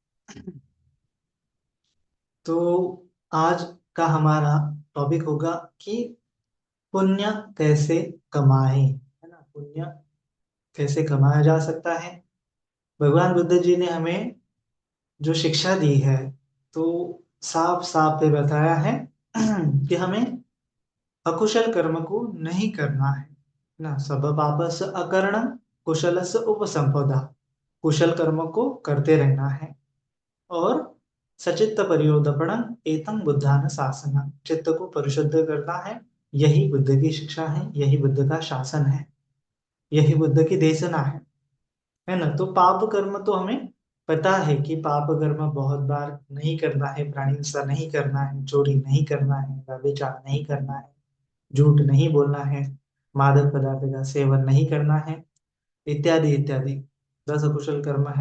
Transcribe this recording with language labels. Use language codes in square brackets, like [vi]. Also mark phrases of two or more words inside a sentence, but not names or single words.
[hi] तो आज का हमारा टॉपिक होगा कि पुण्य कैसे कमाएं, है ना। पुण्य कैसे कमाया जा सकता है। भगवान बुद्ध जी ने हमें जो शिक्षा दी है, तो साफ साफ पे बताया है कि हमें अकुशल कर्म को नहीं करना है ना। [pi] सब पापस अकरणम कुशलस उपसंपदा। [hi] कुशल कर्म को करते रहना है और [pi] सचित्त परियोदपणम एतम बुद्धान शासनम, [hi] चित्त को परिशुद्ध करना है। यही बुद्ध की शिक्षा है, यही बुद्ध का शासन है, यही बुद्ध की देशना है ना। तो पाप कर्म तो हमें पता है कि पाप कर्म बहुत बार नहीं करना है। प्राणी हिंसा नहीं करना है, चोरी नहीं करना है, व्यभिचार नहीं करना है, झूठ नहीं बोलना है, मादक पदार्थ का सेवन नहीं करना है, इत्यादि इत्यादि 10 अकुशल कर्म है।